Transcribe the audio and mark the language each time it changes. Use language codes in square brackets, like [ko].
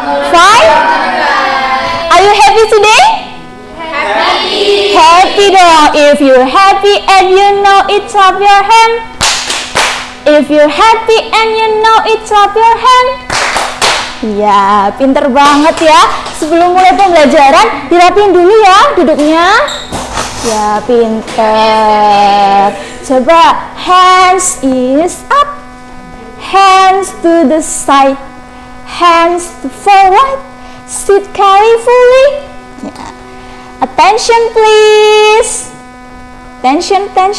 [en] Fine? Are you happy today? [id] Happy dong. [en] If you're happy and you know it, clap your hand. If you're happy and you know it, clap your hand. [id] Ya, pinter banget ya. Sebelum mulai pembelajaran, dirapiin dulu ya duduknya. Ya, pinter. [en] Coba, hands is up, hands to the side, hands to forward, sit carefully. Ya. Attention please. Attention.